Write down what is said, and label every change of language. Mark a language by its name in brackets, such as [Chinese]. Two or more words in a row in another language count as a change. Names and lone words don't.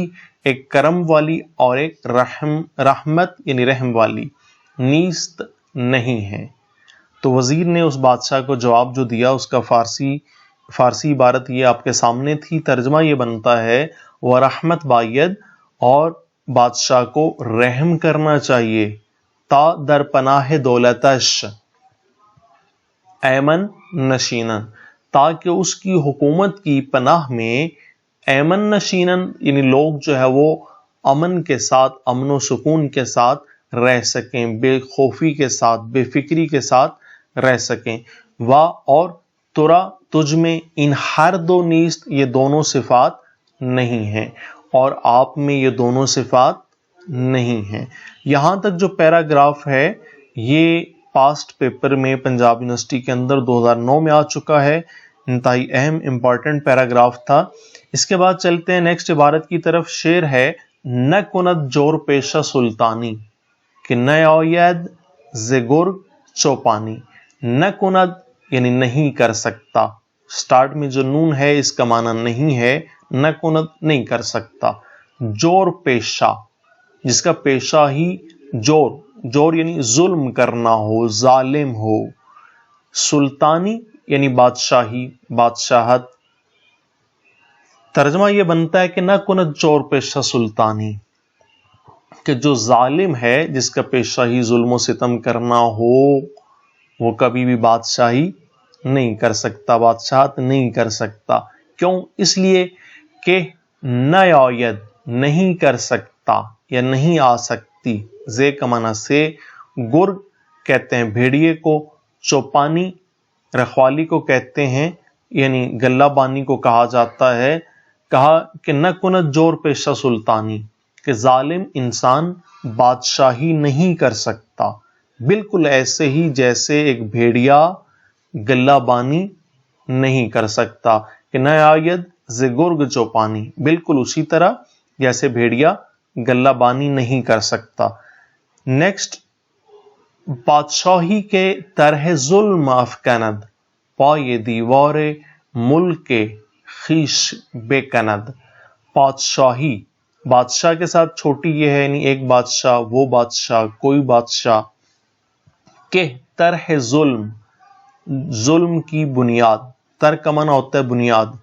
[Urdu] ایک کرم والی اور ایک رحمت یعنی رحم والی، نیست نہیں ہے۔ تو وزیر نے اس بادشاہ کو جواب جو دیا، اس کا فارسی عبارت یہ آپ کے سامنے تھی، ترجمہ یہ بنتا ہے: [Persian] ورحمت باید، [Urdu] اور بادشاہ کو رحم کرنا چاہیے، [Persian] تا در پناہ دولتش ایمن نشینن، [Urdu] تاکہ اس کی حکومت کی پناہ میں، [Persian] ایمن نشینن [Urdu] یعنی لوگ جو ہے وہ امن کے ساتھ، امن و سکون کے ساتھ رہ سکیں، بے خوفی کے ساتھ، بے فکری کے ساتھ رہ سکیں۔ اور ترا تجھ میں، [Persian] ان ہر دو نیست [Urdu] یہ دونوں صفات نہیں ہیں، اور آپ میں یہ دونوں صفات نہیں ہیں۔ یہاں تک جو پیراگراف ہے یہ [English] past paper [Urdu] میں پنجاب یونیورسٹی کے اندر 2009 میں آ چکا ہے، انتہائی اہم امپورٹنٹ پیراگراف تھا۔ اس کے بعد چلتے ہیں نیکسٹ عبارت کی طرف۔ شعر ہے [Persian] نہ کند جور پیشہ سلطانی کہ نہ آید ز گرگ چوپانی۔ نہ کند [Urdu] یعنی نہیں کر سکتا، سٹارٹ میں جو نون ہے اس کا معنی نہیں ہے، [Persian] نہ کند [Urdu] نہیں کر سکتا۔ [Persian] جور پیشہ [Urdu] جس کا پیشہ ہی جور یعنی ظلم کرنا ہو، ظالم ہو۔ سلطانی یعنی بادشاہی، بادشاہت۔ ترجمہ یہ بنتا ہے کہ [Persian] نہ کند جور پیشہ سلطانی، [Urdu] کہ جو ظالم ہے جس کا پیشہ ہی ظلم و ستم کرنا ہو وہ کبھی بھی بادشاہی نہیں کر سکتا، بادشاہت نہیں کر سکتا۔ کیوں؟ اس لیے کہ [Persian] نہ آید [Urdu] نہیں کر سکتا یا نہیں آ سکتی، زے کا معنی سے، گرگ کہتے ہیں بھیڑیے کو، چوپانی رکھوالی کو کہتے ہیں، یعنی گلہ بانی کو کہا جاتا ہے۔ کہا کہ [Persian] نہ کند جور پیشہ سلطانی، [Urdu] کہ ظالم انسان بادشاہی نہیں کر سکتا، بالکل ایسے ہی جیسے ایک بھیڑیا گلہ بانی نہیں کر سکتا، [Persian] کہ نہ آید ز گرگ چوپانی، [Urdu] بالکل اسی طرح جیسے بھیڑیا گلہ بانی نہیں کر سکتا۔ [Persian] نیکسٹ، بادشاہی کے طرح ظلم افکند پائے دیوار ملک خیش بے کند۔ [Urdu] بادشاہی، بادشاہ کے ساتھ چھوٹی یہ ہے، یعنی ایک بادشاہ، وہ بادشاہ، کوئی بادشاہ، کہ طرح ظلم کی بنیاد، تر کا معنی ہوتا ہے بنیاد،